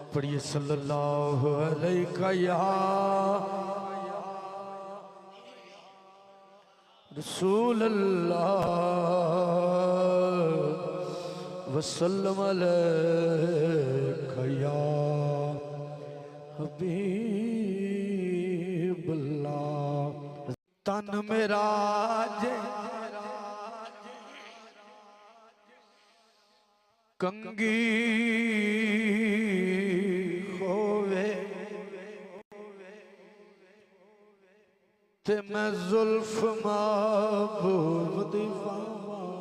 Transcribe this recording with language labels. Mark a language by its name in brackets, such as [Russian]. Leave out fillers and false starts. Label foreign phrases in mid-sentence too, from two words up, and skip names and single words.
[Arabic] पढ़िए صلى الله عليه يا رسول الله وسلم عليك يا حبيب الله। [Punjabi] تن میرا جے کنگھی ہووے تے میں زلف محبوب دیوانہ.